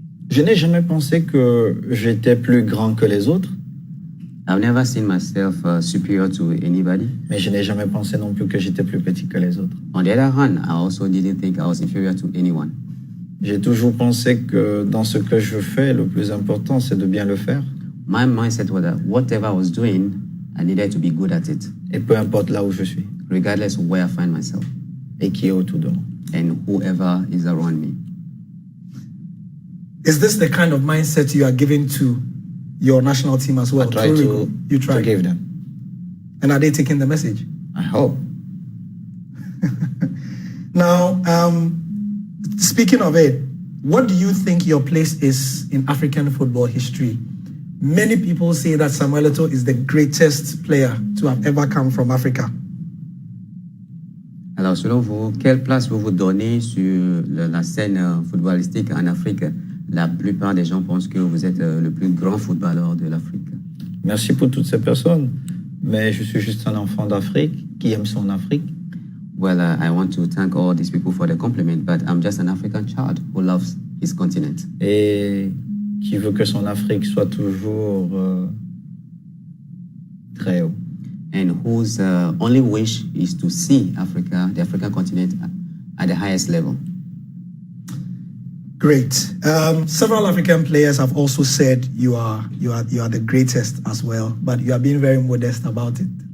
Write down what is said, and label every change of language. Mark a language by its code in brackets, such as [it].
[fr] Je n'ai jamais pensé que j'étais plus grand que les autres. [en] I've never seen myself superior to anybody. [fr] Mais je n'ai jamais pensé non plus que j'étais plus petit que les autres. [en] On the other hand, I also didn't think I was inferior to anyone. [fr] J'ai toujours pensé que dans ce que je fais, le plus important, c'est de bien le faire. [en] My mindset was that whatever I was doing, I needed to be good at it. [fr] Et peu importe là où je suis. [en] Regardless of where I find myself. [fr] Et qui est autour de moi. [en] And whoever is around me. Is this the kind of mindset you are giving to your national team as well? I try to give them. And are they taking the message? I hope. Now, speaking of it, what do you think your place is in African football history? Many people say that Samuel Eto'o is the greatest player to have ever come from Africa. [fr] Alors, selon vous, quelle place vous vous donnez sur la scène footballistique en Afrique? La plupart des gens pensent que vous êtes le plus grand footballeur de l'Afrique. Merci pour toutes ces personnes, mais je suis juste un enfant d'Afrique qui aime son Afrique. [en] Well, I want to thank all these people for the compliment, but I'm just an African child who loves his continent. [fr] Et qui veut que son Afrique soit toujours très haut. [en] and whose only wish is to see Africa, the African continent, at the highest level. Great. Several African players have also said you are the greatest as well, but you are being very modest about it.